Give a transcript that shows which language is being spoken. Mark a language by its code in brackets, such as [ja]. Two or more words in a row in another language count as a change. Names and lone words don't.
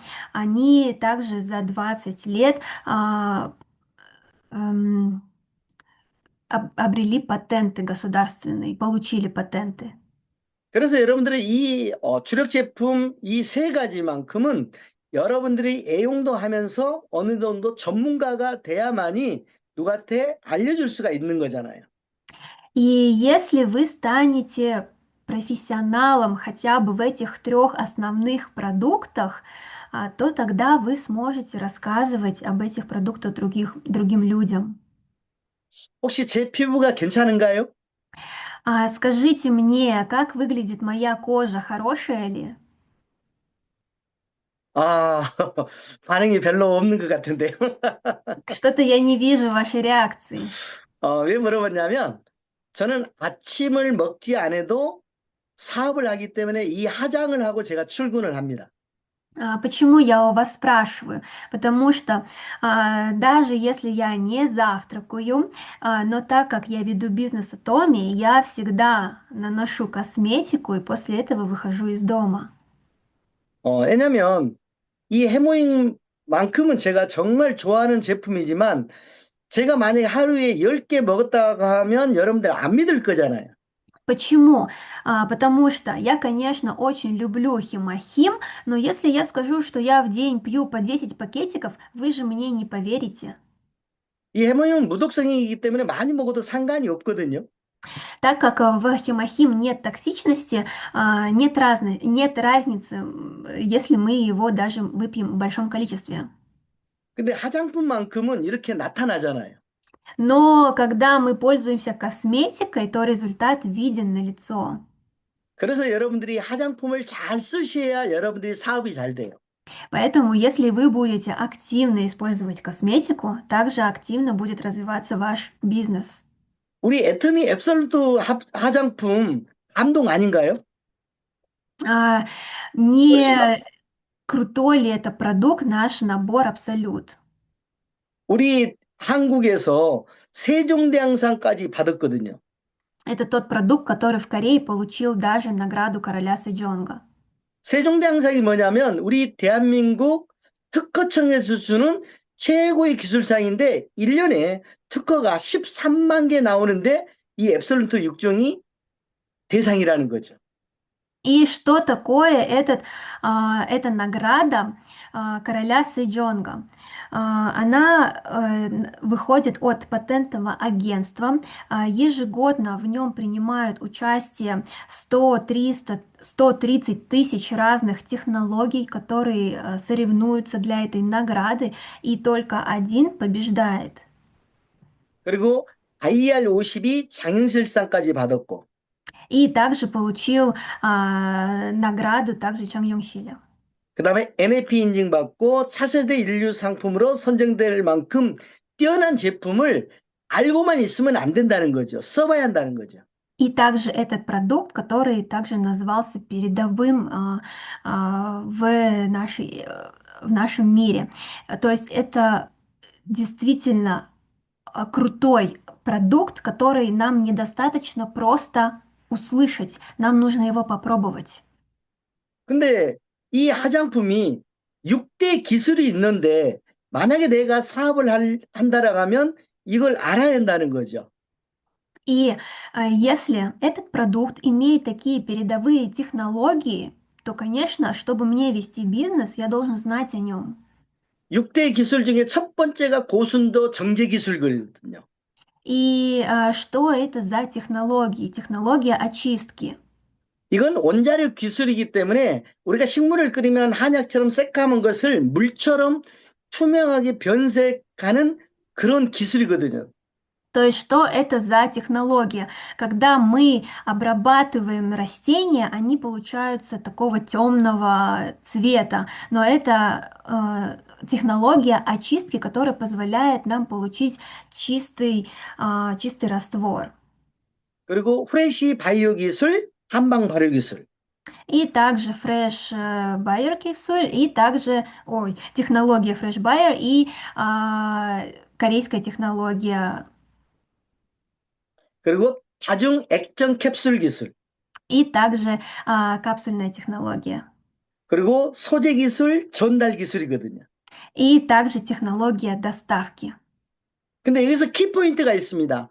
[ru] Они также за 20 лет эм, обрели патенты государственные, получили патенты. [ko] 그래서 여러분들의 이 주력 제품 이 세 가지만큼은 여러분들이 애용도 하면서 어느 정도 전문가가 돼야만이 누구한테 알려줄 수가 있는 거잖아요. [ru] И если вы станете профессионалом хотя бы в этих трех основных продуктах, то тогда вы сможете рассказывать об этих продуктах другим людям. [ko] 혹시 제 피부가 괜찮은가요? [ru] Скажите мне, как выглядит моя кожа, хорошая ли? [ko] 아, 반응이 별로 없는 것 같은데요. [ru] Что-то я не вижу вашей реакции. [ko] 왜 물어봤냐면 저는 아침을 먹지 않아도 사업을 하기 때문에 이 화장을 하고 제가 출근을 합니다. [ru] Почему я у вас спрашиваю? Потому что даже если я не завтракаю, но так как я веду бизнес Атоми, я всегда наношу косметику и после этого выхожу из дома. [ko] 왜냐면 이 해모잉만큼은 제가 정말 좋아하는 제품이지만 제가 만약에 하루에 10개 먹었다고 하면 여러분들 안 믿을 거잖아요. [ru] Почему? Потому что я, конечно, очень люблю химохим, но если я скажу, что я в день пью по 10 пакетиков, вы же мне не поверите. [ko] 이 해모임은 무독성이기 때문에 많이 먹어도 상관이 없거든요. [ru] Так как в химохим нет токсичности, нет разницы, если мы его даже выпьем в большом количестве. [ko] 근데 화장품만큼은 이렇게 나타나잖아요. [ru] Но когда мы пользуемся косметикой, то результат виден на лицо. [ko] 그래서 여러분들이 화장품을 잘 쓰셔야 여러분들이 사업이 잘 돼요. [ru] Поэтому, если вы будете активно использовать косметику, также активно будет развиваться ваш бизнес. [ko] 우리 애터미 앱솔루트 화장품 감동 아닌가요? [ru] А, не крутой ли это продукт, наш набор Абсолют? [ko] 우리 한국에서 세종대왕상까지 받았거든요. [ru] Это тот продукт, который в Корее получил даже награду короля Сэджонга. [ko] 세종대왕상이 뭐냐면 우리 대한민국 특허청에서 주는 최고의 기술상인데 1년에 특허가 13만 개 나오는데 이 앱솔루트 6종이 대상이라는 거죠. [ru] И что такое эта награда короля Сэджонга? Она выходит от патентного агентства. Ежегодно в нем принимают участие 100, 300, 130 тысяч разных технологий, которые соревнуются для этой награды, и только один побеждает. [ko] 그리고 IR50이 장인실상까지 받았고, [ru] И также получил награду также Чан Йонг-силя. [ko] 그 다음에 NAP 인증받고 차세대 인류 상품으로 선정될 만큼 뛰어난 제품을 알고만 있으면 안 된다는 거죠. 써봐야 한다는 거죠. [ru] И также этот продукт, который также назывался передовым в нашем мире. То есть это действительно крутой продукт, который нам недостаточно просто услышать, нам нужно его попробовать. [ko] 근데 이 화장품이 6대 기술이 있는데 만약에 내가 사업을 한다라고 하면 이걸 알아야 한다는 거죠. [ru] И если этот продукт имеет такие передовые технологии, то, конечно, чтобы мне вести бизнес, я должен знать о нем. [ko] 6대 기술 중에 첫 번째가 고순도 정제 기술이거든요. [ru] И что это за технологии? Технология очистки. [ko] 이건 원자력 기술이기 때문에 우리가 식물을 끓이면 한약처럼 새까만 것을 물처럼 투명하게 변색하는 그런 기술이거든요. [ru] То есть что это за технология? Когда мы обрабатываем растения, они получаются такого темного цвета, но это технология очистки, которая позволяет нам получить чистый раствор. [ko] 그리고 [en] fresh bio [ko] 기술, 한방 발효 기술. [ru] И также [en] Fresh Buyer [ru] Kixul, и также, ой, технология [en] Fresh Buyer [ru] и корейская технология, [ko] 그리고 다중 액정 캡슐 기술. [ru] и также капсульная технология, [ko] 그리고 소재 기술, 전달 기술이거든요. и также технология доставки. 근데 여기서 키포인트가 있습니다.